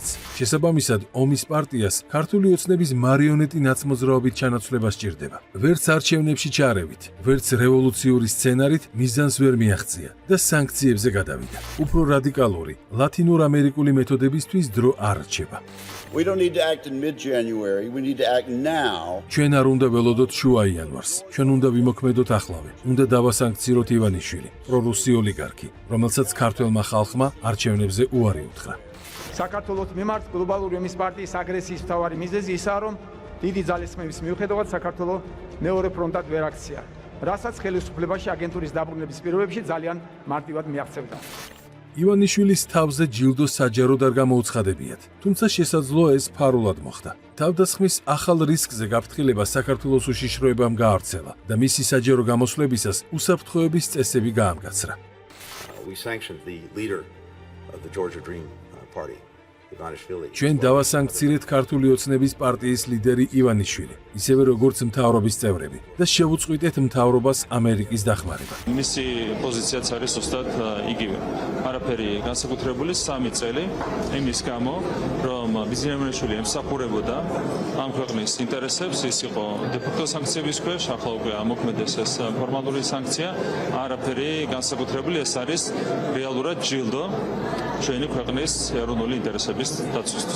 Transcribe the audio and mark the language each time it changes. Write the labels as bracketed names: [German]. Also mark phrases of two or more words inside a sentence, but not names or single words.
[Georgian] შესაბამისად, ომის პარტიას ქართული ოცნების მარიონეტი ნაცმოძრაობით ჩანაცვლება სჭირდება. ვერც არჩევნებში ჩარევით, ვერც რევოლუციური სცენარით მიზანს ვერ მიაღწია და სანქციებზე გადავიდა. უფრო რადიკალური, ლათინურ ამერიკული მეთოდებისთვის დრო არ რჩება. [English] We don't need to act in mid-January, we need to act now. [Georgian] ჩვენ არ უნდა ველოდოთ შუა იანვარს. ჩვენ უნდა ვიმოქმედოთ ახლავე. უნდა დავასანქციოთ ივანიშვილი, პრორუსი ოლიგარქი, რომელსაც ქართველმა ხალხმა არჩევნებზე უარი უთხრა. საქართველოს მიმართ გლობალური ომის პარტიის აგრესიის მთავარი მიზეზი ისაა, რომ დიდი ძალისხმევის მიუხედავად საქართველოს მეორე ფრონტად ვერ აქცია, რასაც ხელისუფლებაში აგენტურის დაბრუნების პირობებში ძალიან მარტივად მიაღწევდა. ივანიშვილის თავზე ჯილდო საჯაროდ არ გამოუცხადებიათ, თუმცა შესაძლოა ეს ფარულად მოხდა. თავდასხმის ახალ რისკზე გაფრთხილება საქართველოს უშიშროებამ გაავრცელა და მისი საჯარო გამოსვლებისას უსაფრთხოების წესები გაამკაცრა. [English] We sanctioned the leader of the Georgia Dream Party, Ivanishvili. [Georgian] ჩვენ დავასანქცირეთ ქართული ოცნების პარტიის ლიდერი ივანიშვილი, ისევე როგორც მთავრობის წევრები და შევუწყვიტეთ მთავრობას ამერიკის დახმარება. მისი პოზიციაც არის ზუსტად იგივე. არაფერი განსაკუთრებული 3 წელი იმის გამო, რომ ბიზნესმენები ემსახურებოდა ამ ქვეყნის ინტერესებს, ის იყო დე-ფაქტო სანქციების ქვეშ, ახლა უკვე ამოქმედეს ეს ფორმალური სანქცია, არაფერი განსაკუთრებული, ეს არის რეალურად ჯილდო ჩვენი ქვეყნის ეროვნული ინტერესების დაცვისთვის.